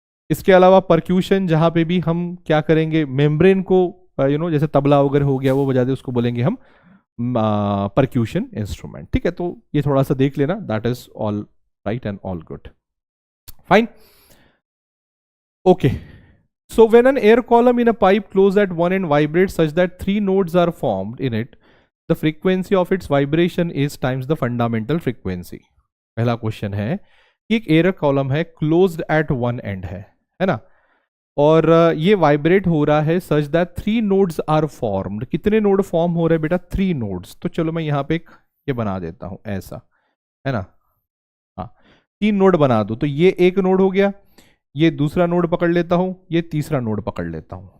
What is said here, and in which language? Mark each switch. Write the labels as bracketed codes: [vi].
[hi] इसके अलावा परक्यूशन जहां पे भी हम क्या करेंगे, मेम्ब्रेन को जैसे तबला वगैरह हो गया वो बजा दे, उसको बोलेंगे हम परक्यूशन इंस्ट्रूमेंट। ठीक है, तो ये थोड़ा सा देख लेना, [en] That is all right and all good, fine, okay. So when an air column in a pipe closed at one end vibrates such that 3 nodes are formed in it, the frequency of its vibration is times the fundamental frequency. [hi] पहला question है कि एक air column है, closed eight one and है ना, और ये vibrate हो रहा है [en] Such that 3 nodes are formed. [hi] कितने नोड फॉर्म हो रहे हैं बेटा, 3 नोड्स। तो चलो मैं यहाँ पे एक ये बना देता हूँ ऐसा, है ना, हाँ 3 नोड बना दो, तो ये एक नोड हो गया, ये दूसरा नोड पकड़ लेता हूं, ये तीसरा नोड पकड़ लेता हूं।